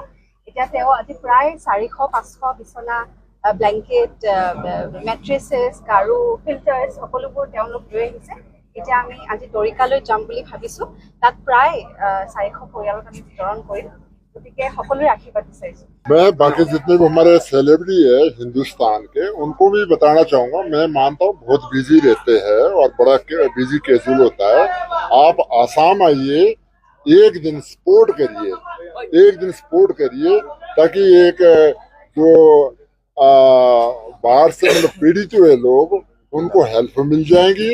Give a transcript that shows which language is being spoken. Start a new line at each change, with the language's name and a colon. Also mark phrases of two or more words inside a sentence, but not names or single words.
Assamese: এতিয়া তেওঁ আজি প্ৰায় 400-500 বিচনা, ব্লেংকেট, মেট্ৰেছেছ, গাৰু, ফিল্টাৰ্ছ সকলোবোৰ তেওঁলোক লৈ আহিছে। এতিয়া আমি আজি দৰিকালৈ যাম বুলি ভাবিছো। তাত প্ৰায় 400 পৰিয়ালক আমি বিতৰণ কৰিম। গতিকে সকলোৰে আশীৰ্বাদ বিচাৰিছো।
Hindi: मैं बाकी जितने भी हमारे सेलिब्रिटी है हिंदुस्तान के, उनको भी बताना चाहूंगा। मैं मानता हूँ बहुत बिजी रहते हैं और बड़ा बिजी कैजुअल होता है। आप आसाम आइए, एक दिन सपोर्ट करिए, ताकि एक जो बाढ़ से मतलब पीड़ित हुए लोग, उनको हेल्प मिल जाएगी।